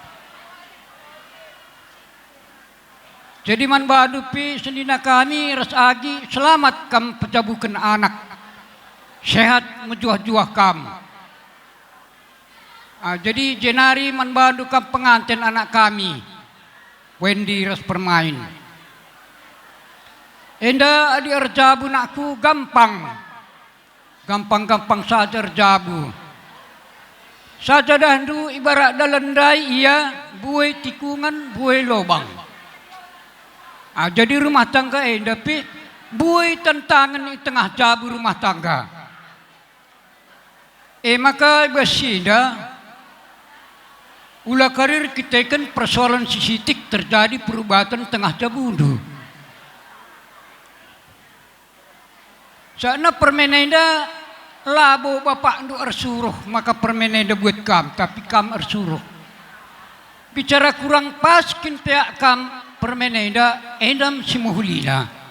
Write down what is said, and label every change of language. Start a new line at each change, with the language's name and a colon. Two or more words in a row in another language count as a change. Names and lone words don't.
Batak Karo: Jadi man badupi senina kami ras agi selamat kam pejabukan anak. Sehat menjuah-juah kam. Jadi jenari man badu kam pengantin anak kami. Wendy ras permain. Enda adi erjabu nakku gampang. Gampang-gampang saja erjabu. Saja dahdu ibarat dalendai iya buai tikungan buai lobang. Jadi rumah tangga enda pi buai tantangan di tengah jabu rumah tangga. Maka besinda ulah karir kita kan persoalan sisitik terjadi perubahan tengah jabundu. Sana permenenda labo bapak ndu ersuruh maka permenenda buat kam tapi kam ersuruh. Bicara kurang pas kintea kam permenenda endam simuhulina.